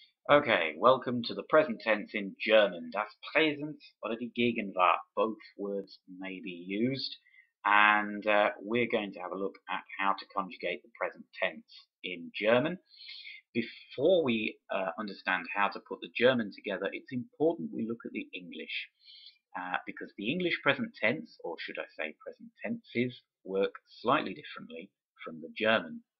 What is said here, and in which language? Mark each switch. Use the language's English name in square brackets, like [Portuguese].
[English] Okay, welcome to the present tense in German. [German] Das Präsens oder die Gegenwart. [English] Both words may be used. And we're going to have a look at how to conjugate the present tense in German. Before we understand how to put the German together, it's important we look at the English. Because the English present tense, or should I say present tenses, work slightly differently from the German.